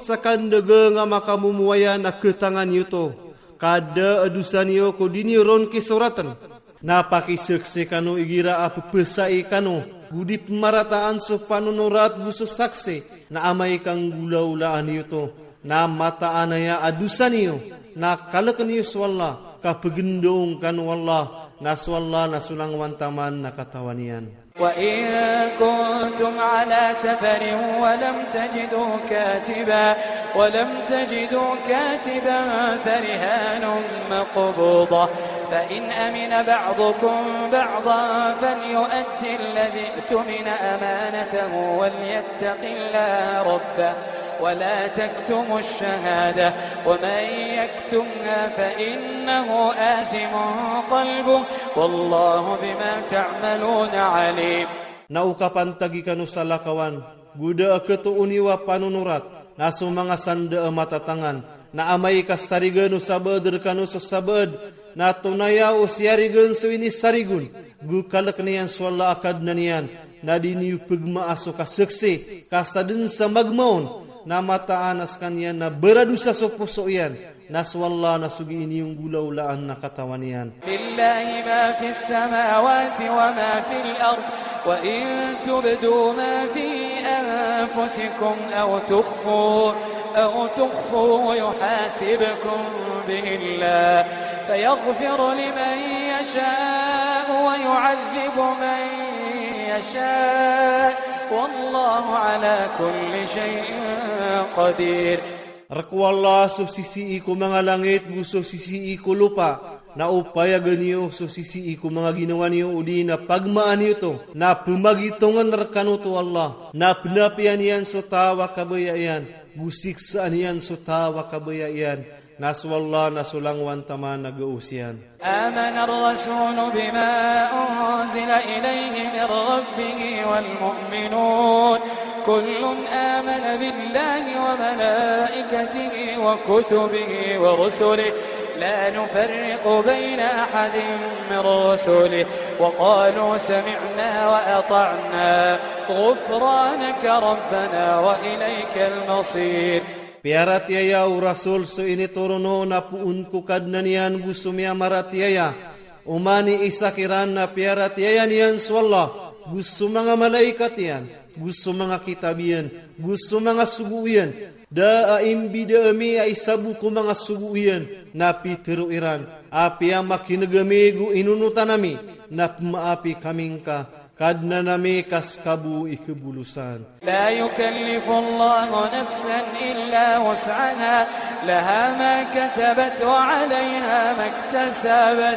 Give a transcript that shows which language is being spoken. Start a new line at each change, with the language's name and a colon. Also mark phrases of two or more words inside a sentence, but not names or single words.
Maranao: sa kandaga nga makamumuwayan na ketangan yuto kada adusan niyo ko diniyo ron kisuratan napakisaksi kano igira apapesai kano gudi pemarataan so panunurat gusto saksi na amay kang gulaulaan niyo to na mataan ya adusan niyo na kalakan niyo swalla kapagendong kan wallah na swalla na sulang wantaman na katawanian.
Arabic: وإن كنتم على سفر ولم تجدوا كاتبا فرهان مقبوضة فإن أمن بعضكم بعضا فليؤدي الذي اؤتمن أمانته وليتق الله ربه ولا تكتموا الشهادة ومن يكتمها فإنه آثم قلبه والله بما تعملون عليم.
Maranao: Na ukapan tagi kanu salakawan, guda ketu uniwa panunurat, na sumanga sanda mata tangan, na amai kasarigen usabed kanu sesabed, na tunaya usiarigen suini sarigun, gu kalaknian swalla akad nanian, na diniu pegma aso kasekse, kasadin samagmaun, na mataan askanyan na beradusa sopusoyan, na swalla na sugi ini yung gulaulaan na katawanian.
Arabic: لله ما في السماوات وما في الأرض. وإن تبدوا ما في أنفسكم أو تخفوا يحاسبكم به الله فيغفر لمن يشاء ويعذب من يشاء والله على كل شيء قدير.
Maranao: Rakwala sisi iku mga langit, gusto sisi iku lupa, na upaya ganiyo sisi iku mga ginawa niyo udi na pagmaan niyo to, na pumagitongan rekanu to Allah, na penapian yan so tawa kabayayan, gusiksaan yan so tawa kabayayan, naswalla nasulangwan taman nag-uusyan.
Arabic: آمن الرسول بما أنزل إليه من ربه والمؤمنون. كل آمن بالله وملائكته وكتبه ورسله لا نفرق بين أحد من رسله وقالوا سمعنا وأطعنا غفرانك ربنا وإليك المصير.
Maranao: Piaratiaya u rasul so ini turuno na puun ku kadnanian gusumya maratiaya umani isakiran na piaratiaya niyan swalla gusto mga malaikat yan, gusto mga kitabian, gusto mga suguian, da imbi da ami ay sabu ko mga suguian, na pitiruiran, api ang makinagamigu inunutan nami, na pumaapi kaming ka, kadna nami kaskabu ikebulusan.
Arabic: لا يكلف الله نفسا إلا وسعها لها ما كسبت وعليها ما اكتسبت.